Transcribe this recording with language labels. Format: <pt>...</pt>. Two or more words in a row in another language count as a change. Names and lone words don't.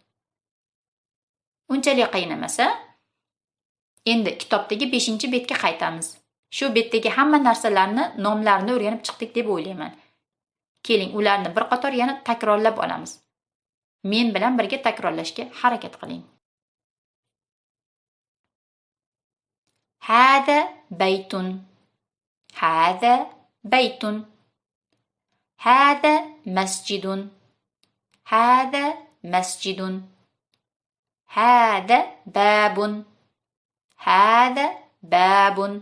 <uz>Unchalik qiyin emasa, endi kitobdagi 5-betga qaytamiz. Shu betdagi hamma narsalarni nomlarini o'rganib chiqdik deb o'ylayman. Keling, ularni bir qator yana takrorlab olamiz. Men bilan birga takrorlashga harakat qiling.</uz> <ar>هذا بيت. هذا بيت. هذا مسجد. هذا مسجد. هذا باب. هذا باب.</ar>